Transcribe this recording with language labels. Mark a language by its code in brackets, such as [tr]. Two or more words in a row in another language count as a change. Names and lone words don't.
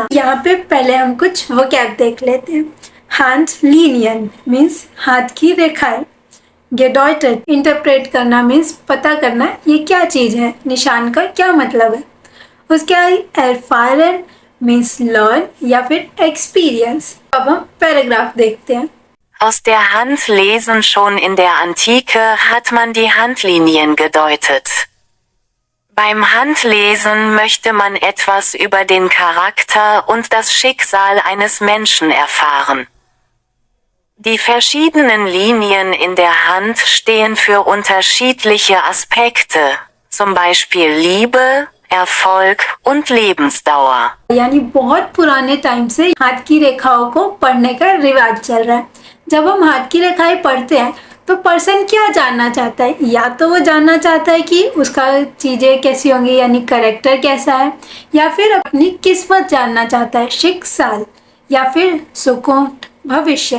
[hi] यहाँ पे पहले हम कुछ वोकैब देख लेते हैं। [de] Hand Linien [hi] मीन्स हाथ की रेखाएं। गेडॉयटेड इंटरप्रेट करना मीन्स पता करना ये क्या चीज़ है, निशान का क्या मतलब है। उसके बाद erfahren [en] means learn [hi] या फिर एक्सपीरियंस। अब हम पैराग्राफ देखते हैं। [de] Aus der Hand lesen. Schon in der Antike hat man die Handlinien gedeutet. Beim Handlesen möchte man etwas über den Charakter und das Schicksal eines Menschen erfahren. Die verschiedenen Linien in der Hand stehen für unterschiedliche Aspekte, zum Beispiel Liebe, Erfolg und Lebensdauer. [hi] यानी बहुत पुराने टाइम से हाथ की रेखाओं को पढ़ने का रिवाज चल रहा है। जब हम हाथ की रेखाएं पढ़ते हैं तो पर्सन क्या जानना चाहता है, या तो वो जानना चाहता है कि उसका चीज़ें कैसी होंगी यानी करेक्टर कैसा है, या फिर अपनी किस्मत जानना चाहता है, शिक्षाल या फिर सुकून भविष्य।